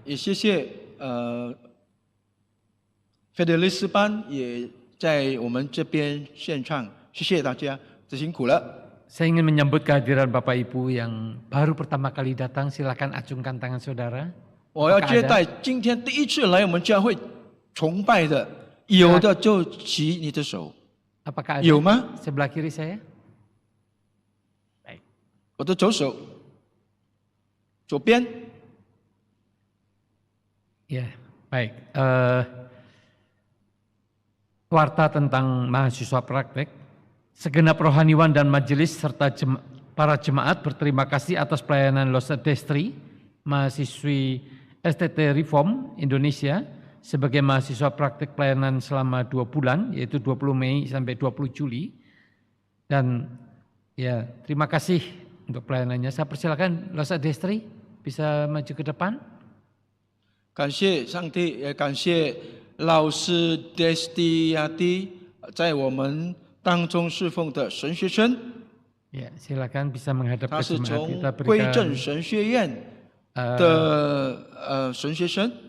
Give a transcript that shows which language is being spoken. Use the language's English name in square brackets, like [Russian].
[Chinese] 也谢谢费德利斯班也在我们这边献唱，谢谢大家，这辛苦了。 [Indonesian] Saya ingin menyambut kehadiran Bapak Ibu yang baru pertama kali datang, silakan acungkan tangan saudara. [Chinese] 我要接待今天第一次来我们教会崇拜的，有的就举你的手， [Indonesian] Apakah ada? [Chinese] 有吗？ [Indonesian] Sebelah kiri saya. [Chinese] 我的左手，左边。 [Indonesian] Ya, baik. Warta tentang mahasiswa praktek. Segenap rohaniwan dan majelis serta para jemaat berterima kasih atas pelayanan Losa Destri, mahasiswi STT Reform Indonesia, sebagai mahasiswa praktek pelayanan selama 2 bulan, yaitu 20 Mei sampai 20 Juli. Dan ya, terima kasih untuk pelayanannya. Saya persilakan Losa Destri bisa maju ke depan. [Chinese] 感谢上帝，也感谢老师 Destiati 在我们当中侍奉的神学生， [Indonesian] Ya, silakan bisa menghadap [Chinese] 他 [Indonesian] ke [Chinese] 是 [Indonesian] jemaat. [Chinese] 从 [Indonesian] Kita [Chinese] 归 [Indonesian] berikan [Chinese] 正神学院的神学生，